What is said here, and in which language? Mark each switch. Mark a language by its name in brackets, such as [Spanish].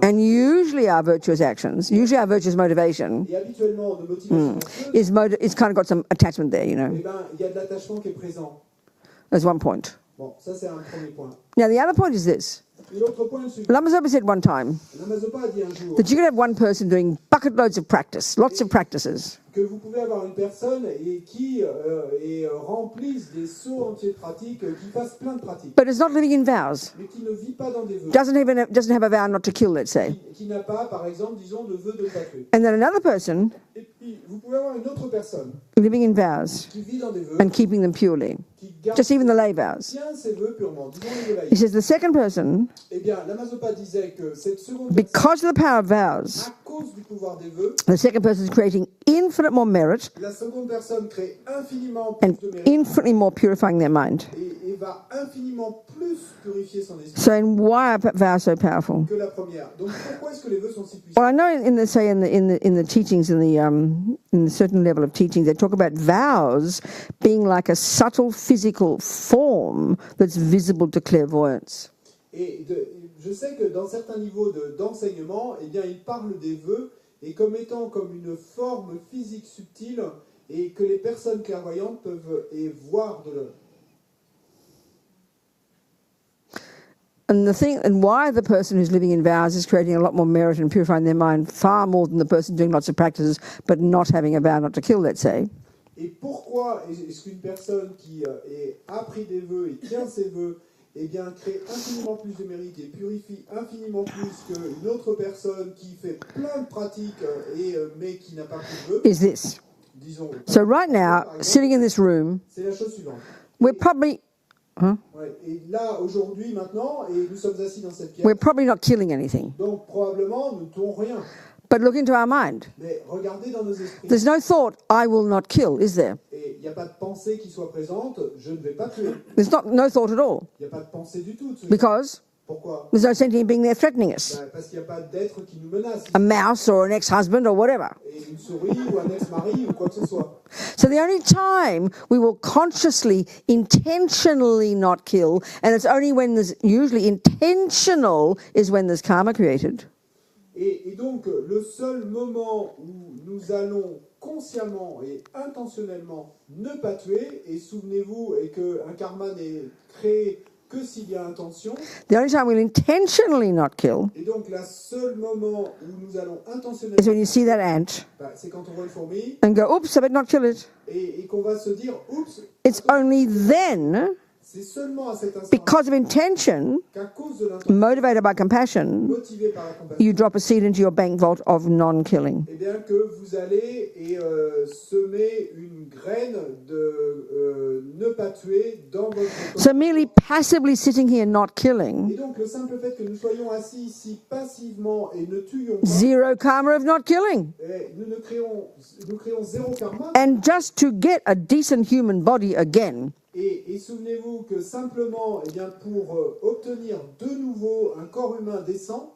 [English] And usually our virtuous actions, usually our virtuous motivation [French] Et habituellement, nos motivations [English] is kind of got some attachment there, you know. [French] eh ben, il y a de l'attachement qui est présent. [English] That's one point. [French] Bon, ça c'est un premier point. [English] Now the other point is this. [French] Et l'autre point est le suivant. [English] Lama Zopa said one time [French] Lama Zopa a dit un jour [English] that you can have one person doing bucket loads of practice, lots of practices, [French] que vous pouvez avoir une personne qui remplisse des sauts entiers de pratiques, qui fasse plein de pratiques, [English] but is not living in vows, [French] mais qui ne vit pas dans des vœux, [English] doesn't have a vow not to kill, let's say. [French] qui n'a pas, par exemple, disons, de vœu de ne pas tuer. [English] And then another person [French] Et puis, vous pouvez avoir une autre personne [English] living in vows [French] qui vit dans des vœux, [English] and keeping them purely, [French] qui garde [English] just even the lay vows. [French] bien ses vœux purement, disons les vœux [English] He [French] laïcs. [English] says the second person, [French] Eh bien, Lama Zopa disait que cette seconde personne, [English] because of the power of vows, [French] à cause du pouvoir des vœux, [English] the second person is creating infinite more merit [French] la seconde personne crée infiniment [English] and [French] plus de mérite [English] infinitely more purifying their mind. [French] et va infiniment plus purifier son esprit [English] So, and why are vows so powerful? [French] que la première. Donc, pourquoi est-ce que les vœux sont si puissants? [English] Well, I know in the teachings, in the certain level of teaching, they talk about vows being like a subtle physical form that's visible to clairvoyance. [French] Et je sais que dans certains niveaux d'enseignement, eh bien, ils parlent des vœux et comme étant comme une forme physique subtile et que les personnes clairvoyantes peuvent voir de l'œuvre. [English] And why the person who's living in vows is creating a lot more merit and purifying their mind far more than the person doing lots of practices but not having a vow not to kill, let's say. [French] Et pourquoi est-ce qu'une personne qui a pris des vœux et tient ses vœux eh bien, crée infiniment plus de mérite et purifie infiniment plus qu'une autre personne qui fait plein de pratiques mais qui n'a pas pris de vœux, [English] Is this. [French] disons. [English] So right now, sitting in this room, [French] C'est la chose suivante. [English] we're probably [French] Ouais, et là, aujourd'hui, maintenant, et nous sommes assis dans cette pièce, [English] we're probably not killing anything. [French] donc probablement nous ne tuons rien. [English] But look into our mind. [French] Mais regardez dans nos esprits. [English] There's no thought, I will not kill, is there? [French] Et il n'y a pas de pensée qui soit présente, je ne vais pas tuer. [English] There's no thought at all. [French] Il n'y a pas de pensée du tout. [English] Because [French] Pourquoi? [English] there's no sentient being there threatening us. [French] Parce qu'il n'y a pas d'être qui nous menace. [English] A mouse or an ex-husband or whatever. [French] Et une souris ou un ex-mari ou quoi que ce soit. [English] So the only time we will consciously, intentionally not kill, and it's only when there's usually intentional, is when there's karma created. [French] Et donc, le seul moment où nous allons consciemment et intentionnellement ne pas tuer, et souvenez-vous, et qu'un karma n'est créé que s'il y a intention. [English] The only time we'll intentionally not kill [French] Et donc, le seul moment où nous allons [English] is [French] intentionnellement, [English] when you see that ant [French] c'est quand on voit une fourmi [English] and go, oops, I better not kill it. [French] et qu'on va se dire, oups, [English] It's only then, [French] c'est seulement à cet instant [English] because of intention, [French] qu'à cause de l'intention [English] motivated by compassion, [French] motivée par la compassion, [English] you drop a seed into your bank vault of non-killing. [French] eh bien que vous allez semer une graine de ne pas tuer dans votre corps. [English] So merely passively sitting here not [French] Et [English] killing, [French] donc le simple fait que nous soyons assis ici passivement et ne tuions pas, [English] zero karma of not killing. [French] nous créons zéro karma. [English] And just to get a decent human body again, [French] Et souvenez-vous que simplement, eh bien, pour obtenir de nouveau un corps humain décent,